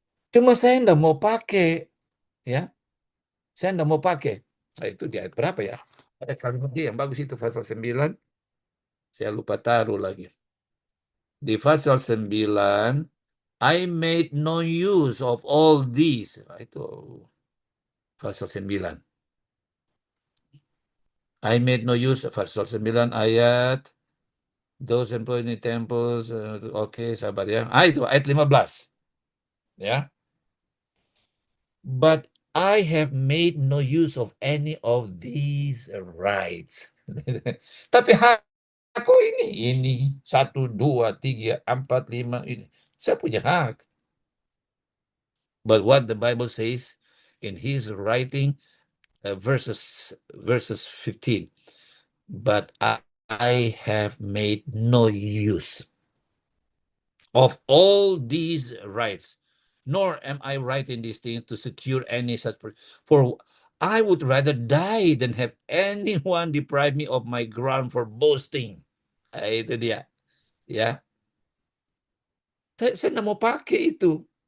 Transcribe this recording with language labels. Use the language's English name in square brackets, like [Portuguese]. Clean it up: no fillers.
[Indonesian] Cuma saya tidak mau pakai, ya. Saya tidak mau pakai. Nah, itu di ayat berapa ya? Ada kalimat dia yang bagus itu pasal 9. Saya lupa taruh lagi. Di pasal 9, [English] I made no use of all these. [Indonesian] Itu pasal 9. [English] I made no use, [Indonesian] pasal 9 ayat [English] those employed in temples. [Indonesian] Oke, sabar ya. Itu ayat 15. Ya. [English] But I have made no use of any of these rights. [Indonesian] Tapi aku ini 1, 2, 3, 4, 5 ini. Saya punya hak. [English] But what the Bible says in his writing, verses 15. But I have made no use of all these rights, nor am I writing these things to secure any such. For I would rather die than have anyone deprive me of my ground for boasting. [Indonesian] Itu dia, ya. Saya nggak mau pakai itu.